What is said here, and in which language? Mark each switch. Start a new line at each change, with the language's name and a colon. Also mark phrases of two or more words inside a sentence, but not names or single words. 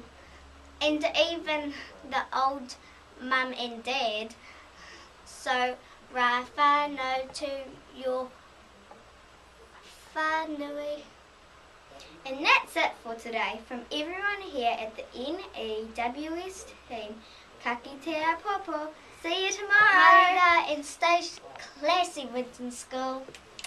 English: And even the old mum and dad. So,
Māori: ra whānau
English: to your whānui. And that's it for today from everyone here at the N.E.W.S team.
Māori: Ka kite a popo.
English: See you tomorrow. Haere and stay classy, WINTON School.